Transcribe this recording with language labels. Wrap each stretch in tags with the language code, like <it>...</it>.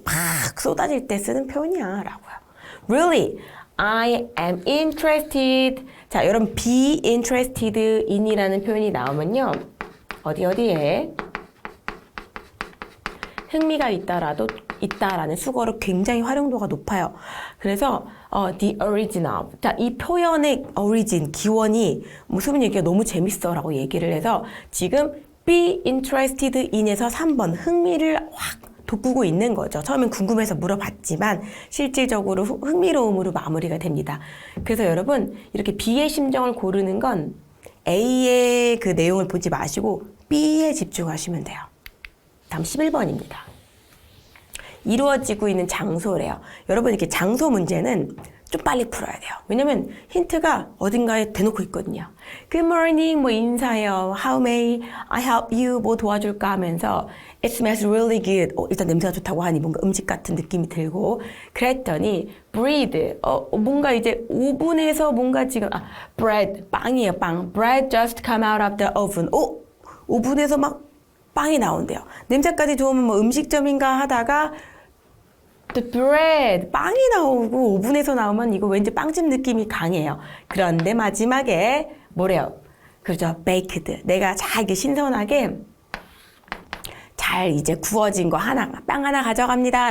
<ko>막 쏟아질 때 쓰는 표현이야 라고요.</ko> <en>Really? I am interested.</en> <ko>자, 여러분</ko> <en>be interested in이라는 표현이 나오면요.</en> <ko>어디에 흥미가 있다라는 수거로 굉장히 활용도가 높아요. 그래서</ko> <en>the origin of.</en> <ko>자, 이 표현의 origin, 기원이 무슨 얘기가 너무 재밌어라고 얘기를 해서 지금 be interested in에서 3번 흥미를 확 돋구고 있는 거죠. 처음엔 궁금해서 물어봤지만 실질적으로 흥미로움으로 마무리가 됩니다. 그래서 여러분 이렇게 B의 심정을 고르는 건 A의 그 내용을 보지 마시고 B에 집중하시면 돼요. 다음 11번입니다. 이루어지고 있는 장소래요. 여러분 이렇게 장소 문제는 좀 빨리 풀어야 돼요. 왜냐면 힌트가 어딘가에 대놓고 있거든요.</ko> <en>Good morning,</en> <ko>뭐 인사해요.</ko> <en>How may I help you?</en> <ko>뭐 도와줄까 하면서</ko> <en>It smells really good.</en> <ko>일단 냄새가 좋다고 하니 뭔가 음식 같은 느낌이 들고 그랬더니 bread. 뭔가 이제 오븐에서 뭔가 지금 bread, 빵이에요, 빵.</ko> <en>Bread just come out of the oven.</en> <ko>오븐에서 막 빵이 나온대요. 냄새까지 좋으면 뭐 음식점인가 하다가 The bread, 빵이 나오고 오븐에서 나오면 이거 왠지 빵집 느낌이 강해요. 그런데 마지막에 뭐래요? 그죠? baked. 내가 잘 이렇게 신선하게 잘 이제 구워진 거 빵 하나 가져갑니다.</ko>